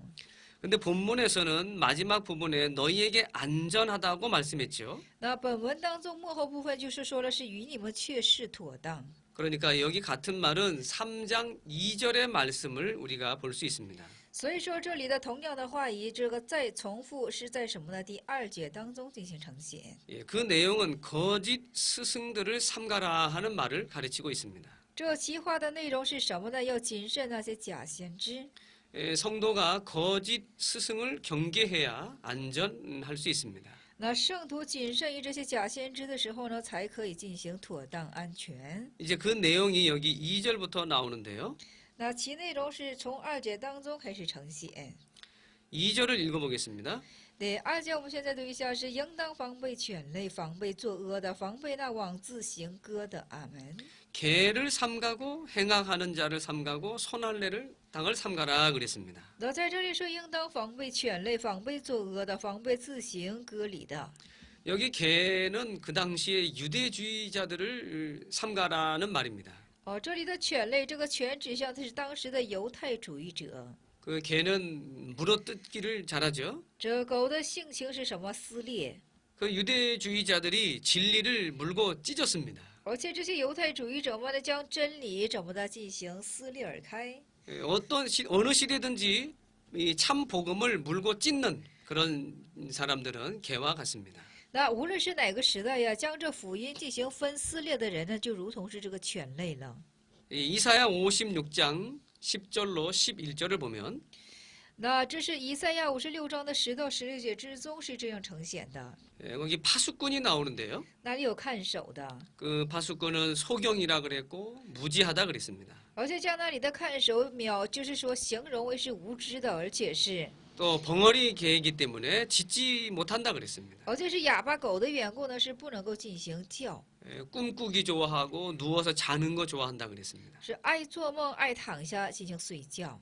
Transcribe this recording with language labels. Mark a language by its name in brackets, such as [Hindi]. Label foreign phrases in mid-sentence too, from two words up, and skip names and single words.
[Korean] 근데 본문에서는 마지막 부분에 너희에게 안전하다고 말씀했죠. [Chinese] 本文当中末后部分就是说了是与你们确是妥当。 [Korean] 그러니까 여기 같은 말은 3장 2절의 말씀을 우리가 볼 수 있습니다. [Chinese] 所以说这里的同样的话语，这个再重复是在什么呢？第2节当中进行呈现。 [Korean] 그 내용은 거짓 스승들을 삼가라 하는 말을 가르치고 있습니다. [Chinese] 这其话的内容是什么呢？要谨慎那些假先知。 [Korean] 성도가 거짓 스승을 경계해야 안전할 수 있습니다. [Chinese] 圣徒谨慎于这些假先知的时候呢，才可以进行妥当安全。 [Korean] 이제 그 내용이 여기 2절부터 나오는데요. [Chinese] 其内容是从2节当中开始呈现。 [Korean] 2절을 읽어보겠습니다. 네， [Chinese] 二节我们现在读一下是应当防备犬类，防备作恶的，防备那妄自行歌的。阿门。 [Korean] 개를 삼가고 행악하는 자를 삼가고 손할례를 당을 삼가라 그랬습니다. [Chinese] 那在这里说，应当防备犬类，防备作恶的，防备自行割礼的。 [Korean] 여기 개는 그 당시에 유대주의자들을 삼가라는 말입니다. [Chinese] 哦，这里的犬类，这个犬指向的是当时的犹太主义者。 [Korean] 그 개는 물어뜯기를 잘하죠. [Chinese] 这狗的性情是什么？撕裂。 [Korean] 그 유대주의자들이 진리를 물고 찢었습니다. [Chinese] 而且这些犹太主义者们呢，将真理怎么的进行撕裂而开。 [Korean] 어느 시대든지 이 참 복음을 물고 찢는 그런 사람들은 개와 같습니다. [Chinese] 那无论是哪个时代呀，将这福音进行分撕裂的人呢，就如同是这个犬类了。 [Korean] 이사야 56장 10절로 11절을 보면 [Chinese] 那这是以赛亚56章的10到16节之中是这样呈现的。 [Korean] 거기 파수꾼이 나오는데요. [Chinese] 那里有看守的， [Korean] 그 파수꾼은 소경이라 그랬고 무지하다 그랬습니다. [Chinese] 而且将那里的看守就是说形容为是无知的，而且是 [Korean] 또 벙어리 개이기 때문에 짖지 못한다 그랬습니다. [Chinese] 而且是哑巴狗的缘故呢，是不能够进行叫， [Korean] 꿈꾸기 좋아하고 누워서 자는 거 좋아한다 그랬습니다. [Chinese] 是爱做梦、爱躺下进行睡觉。